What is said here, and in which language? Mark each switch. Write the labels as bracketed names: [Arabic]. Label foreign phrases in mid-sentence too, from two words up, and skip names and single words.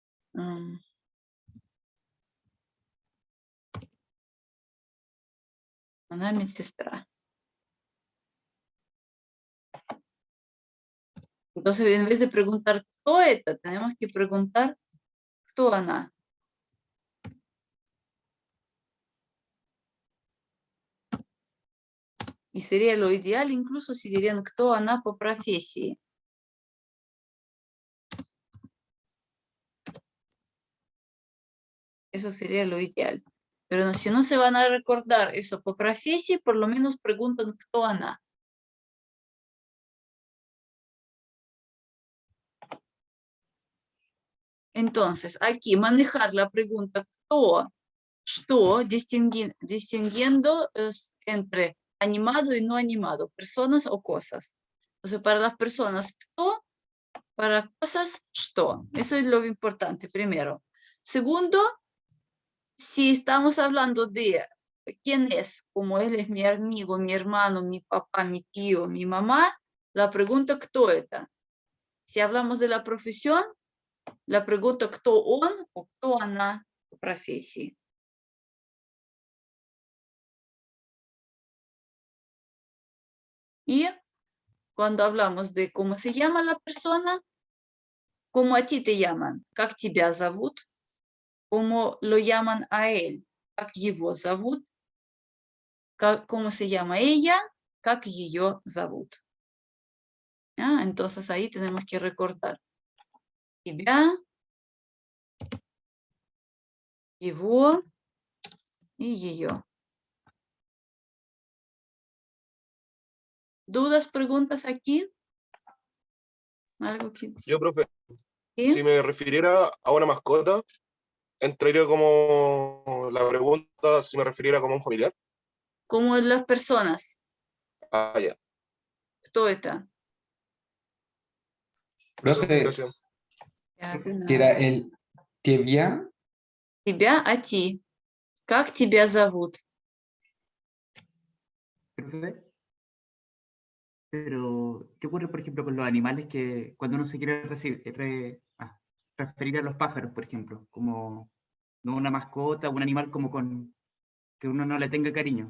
[Russian] Она медсестра. [Spanish] Entonces, en vez de preguntar [Russian] кто это, [Spanish] tenemos que preguntar [Russian] кто она. [Spanish] Y sería lo ideal incluso si dirían [Russian] кто она по профессии. [Spanish] Eso sería lo ideal. Pero no, si no se van a recordar eso por профессии, por lo menos preguntan [Russian] кто она. [Spanish] Entonces, aquí manejar la pregunta [Russian] кто, что, [Spanish] distinguiendo entre animado y no animado, personas o cosas. Entonces, para las personas, кто, para cosas, что. Eso es lo importante, primero. Segundo, si estamos hablando de quién es, como él es mi amigo, mi hermano, mi papá, mi tío, mi mamá, la pregunta [Russian] кто это. [Spanish] Si hablamos de la profesión, la pregunta [Russian] кто он [Spanish] o [Russian] кто она по профессии. [Spanish] Y cuando hablamos de cómo se llama la persona, cómo a ti te llaman, [Russian] как тебя зовут, [Spanish] cómo lo llaman a él, [Russian] как его зовут, [Spanish] cómo se llama ella, [Russian] как ее зовут. [Spanish] Entonces ahí tenemos que recordar [Russian] тебя, его [Spanish] y ее. ¿Dudas, preguntas aquí? ¿Algo que... Yo, profe, ¿Sí? si me refiriera a una mascota, entraría como la pregunta si me refiriera como un familiar. Como las personas. Ah, ya. [Russian] Кто это? [Spanish] Profe, Gracias. Ya, de que era nada. el тебя, [Russian] Тебя, [Spanish] a ti. [Russian] Как тебя зовут? [Spanish] Profe, pero, ¿qué ocurre, por ejemplo, con los animales que cuando uno se quiere referir a los pájaros, por ejemplo, como no una mascota, un animal como con que uno no le tenga cariño?